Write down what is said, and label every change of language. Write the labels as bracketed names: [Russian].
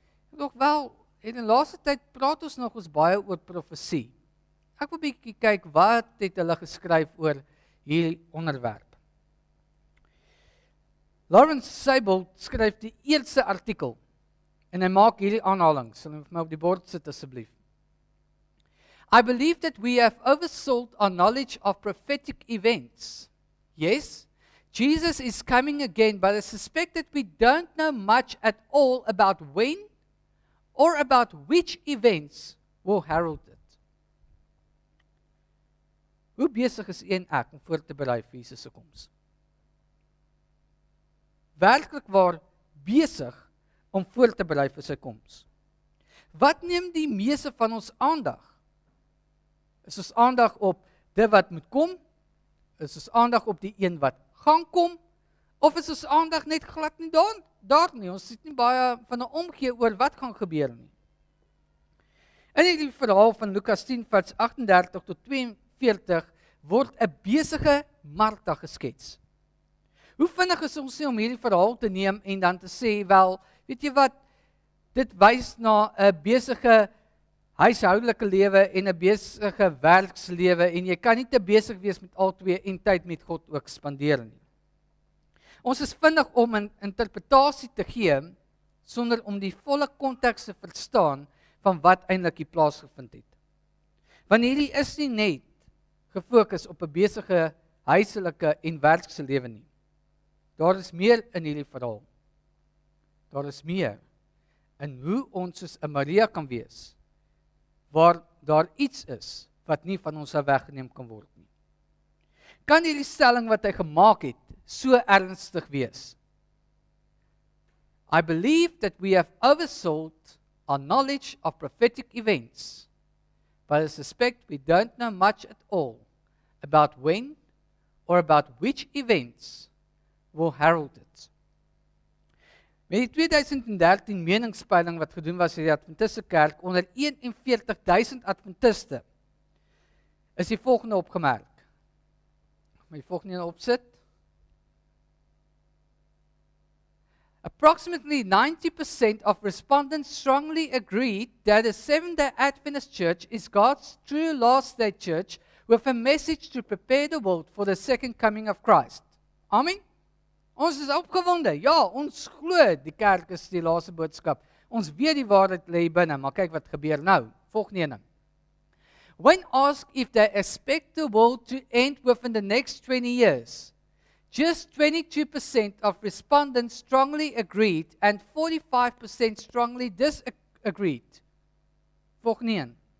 [Afrikaans] Nog wel, in die laaste tyd praat ons baie oor profesie. Ek wil bietjie kyk wat het hulle geskryf oor hierdie onderwerp. Lawrence Sable skryf die eerste artikel en hy maak hierdie aanhalings. Sal vir my op die bord sit asseblief. [English] I believe that we have oversold our knowledge of prophetic events. Yes, Jesus is coming again, but I suspect that we don't know much at all about when or about which events will herald it. [Afrikaans] Hoe besig is u en ek om voor te berei vir Jesus se koms? Werklik waar besig om voor te berei vir sy koms. Wat neem die meeste van ons aandag? Is ons aandag op dit wat moet kom? Is ons aandag op die een wat gaan kom? Of is ons aandag net glad nie daar nie? Ons het nie baie van 'n omgee oor wat gaan gebeur nie. In die verhaal van Lukas 10 vers 38 tot 42 word 'n besige Martha geskets. Hoe vinnig is ons nie om hierdie verhaal te neem en dan te sê, wel, weet jy wat, dit wys na 'n besige huishoudelike lewe en 'n besige werkslewe en jy kan nie te besig wees met albei en tyd met God ook spandeer nie. Ons is vinnig om 'n interpretasie te gee sonder om die volle konteks te verstaan van wat eintlik hier plaasgevind het. Want hierdie is nie net gefokus op 'n besige huiselike en werkslewe nie. Daar is meer in hierdie verhaal. Daar is meer in hoe ons soos 'n Maria kan wees, waar daar iets is wat nie van ons weggeneem kan word nie. Kan hierdie stelling wat hy gemaak het so ernstig wees? [English] I believe that we have oversold our knowledge of prophetic events, but I suspect we don't know much at all about when or about which events will herald it. [Afrikaans] Met die 2013 meningspeiling wat gedoen was in die Adventiste kerk onder 41,000 Adventiste, is die volgende opgemerk. Moet die volgende opsit. [English] Approximately 90% of respondents strongly agreed that the Seventh-day Adventist Church is God's true last-day church with a message to prepare the world for the second coming of Christ. [Afrikaans] Amen? Ons is opgewonde. Ja, ons glo die kerk is die laaste boodskap. Ons weet die waarheid lê binne, maar kyk wat gebeur nou. Volgende ene. [English] When asked if they expect the world to end within the next 20 years, just 22% of respondents strongly agreed and 45% strongly disagreed. [Afrikaans] Volgende een.